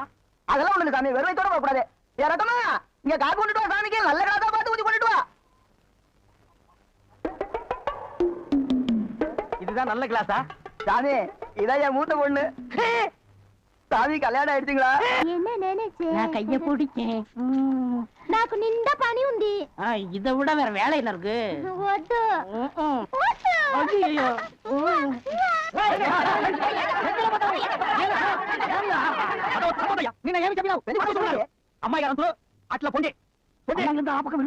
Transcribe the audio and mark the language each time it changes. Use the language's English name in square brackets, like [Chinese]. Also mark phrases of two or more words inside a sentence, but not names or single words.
[Tamil] அதெல்லாம் ஒண்ணு சாமி, வெறுவைத்தோட போகக்கூடாது. ஏறட்டமா இங்க காசு கொண்டுட்டு வா சாமிக்கு, நல்ல கிளாஸா பார்த்து ஊத்தி கொண்டுட்டு வா. இதுதான் நல்ல கிளாஸா? சாமி இதான் என் மூத்த பொண்ணு. சாமி கல்யாணம் ஆயிடுச்சுங்களா? என்ன நினைச்சே? நான் கைய பிடிக்கேன். [Telugu] నాకు నిండా పని ఉంది. [Tamil] இதை விட வேற வேலை என்ன இருக்கு? [Telugu] వద్దు ஐயோ అమ్మాయి గారు అట్లా పొండి పొండి ఆ పక్క వెళ్ళు.